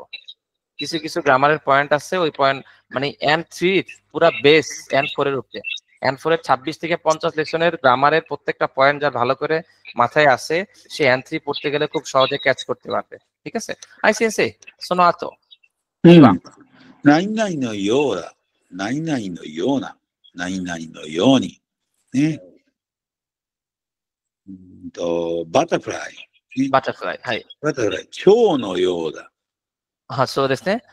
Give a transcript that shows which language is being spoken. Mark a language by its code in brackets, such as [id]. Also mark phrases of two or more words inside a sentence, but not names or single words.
[bn] কিছু কিছু [en] grammar point [bn] আছে, ওই পয়েন্ট মানে N3 পুরা বেস N4 এর উপরে। N4 এর 26 থেকে 50 লেসনের গ্রামারের প্রত্যেকটা পয়েন্ট যার ভালো করে মাথায় আছে, সে N3 পড়তে গেলে খুব সহজে ক্যাচ করতে পারবে। ঠিক আছে? [ja] アイ先生、その後. 何々のようだ。何々のような。何々のように。ね。バタフライ。バタフライ。はい。バタフライ。蝶のようだ。そうですね。